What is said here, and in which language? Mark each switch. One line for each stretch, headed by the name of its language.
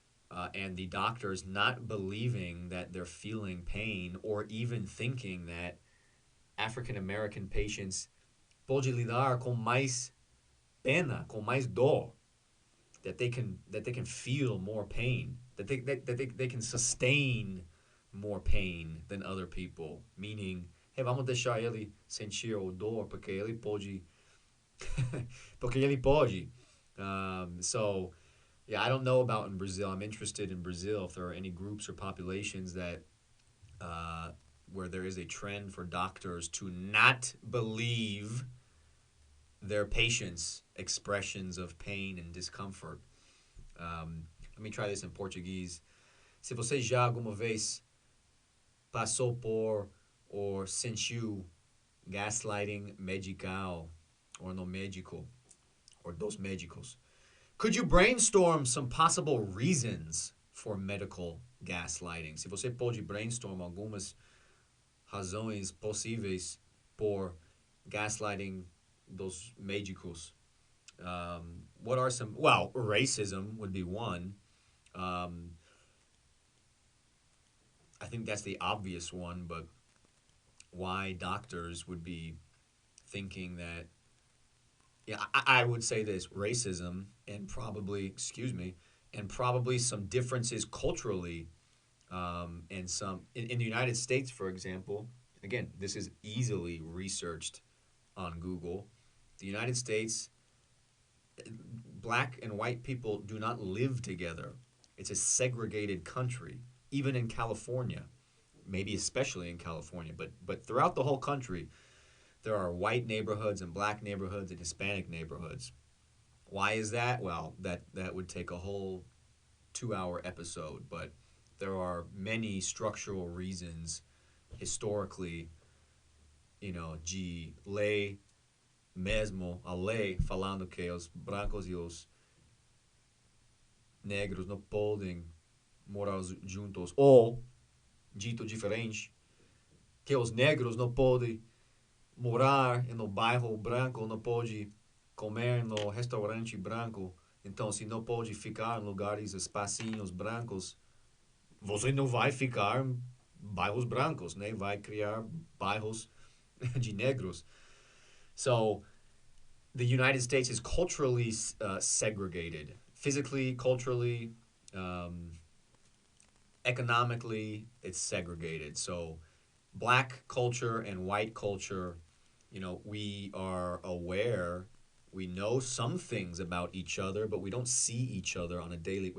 English: and the doctors not believing that they're feeling pain or even thinking that African American patients
Portuguese: pode lidar com mais pena, com mais dor,
English: that they can feel more pain, that they can sustain more pain than other people. Meaning, hey,
Portuguese: vamos deixar ele sentir o dor porque ele pode, porque ele pode.
English: So, yeah, I don't know about in Brazil. I'm interested in Brazil if there are any groups or populations that where there is a trend for doctors to not believe their patients' expressions of pain and discomfort. Let me try this in Portuguese.
Portuguese: Se você já alguma vez passou por ou sentiu gaslighting medical or no médico or dos médicos,
English: could you brainstorm some possible reasons for medical gaslighting?
Portuguese: Se você pode brainstorm algumas razões possíveis por gaslighting dos médicos.
English: What are some? Well, racism would be one. I think that's the obvious one, but why doctors would be thinking that, yeah, I would say this: racism and probably, and probably some differences culturally, and some in the United States, for example. Again, this is easily researched on Google. The United States, black and white people do not live together. It's a segregated country, even in California, maybe especially in California, but throughout the whole country, there are white neighborhoods and black neighborhoods and Hispanic neighborhoods. Why is that? Well, that would take a whole 2-hour episode, but there are many structural reasons historically,
Portuguese: de lei mesmo, a lei falando que os brancos e os negros não podem morar juntos, ou, dito diferente, que os negros não podem morar no bairro branco, não pode comer no restaurante branco. Então, se não pode ficar em lugares, espacinhos brancos, você não vai ficar em bairros brancos, né? Vai criar bairros de negros.
English: So, the United States is culturally segregated, physically, culturally, economically, it's segregated. So, black culture and white culture, we are aware, we know some things about each other, but we don't see each other on a daily.